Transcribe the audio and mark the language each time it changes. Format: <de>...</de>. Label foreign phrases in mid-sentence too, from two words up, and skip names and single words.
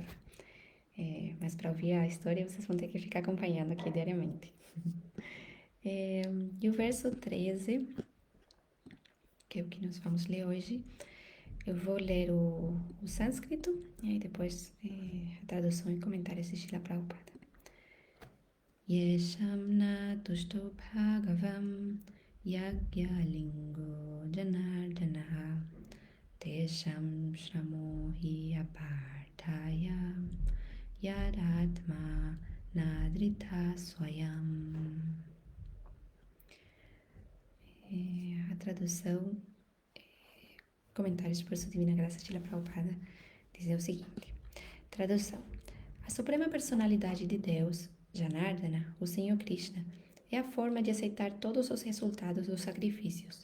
<pt>Mas para ouvir a história, vocês vão ter que ficar acompanhando aqui diariamente. E o verso 13, que é o que nós vamos ler hoje, eu vou ler o sânscrito e aí depois a tradução e comentários de Srila Prabhupada.</pt> <sa>येषांन तुष्टो भगवान् यज्ञलिङ्गो जनार्दन तेषां श्रमो हि अपार्थाय यदात्मा नादृत स्वयम्.</sa> <pt>A tradução, comentários por sua divina graça, Srila Prabhupada, diz o seguinte: tradução. A suprema personalidade de Deus, Janardana, o Senhor Krishna, é a forma de aceitar todos os resultados dos sacrifícios.</pt>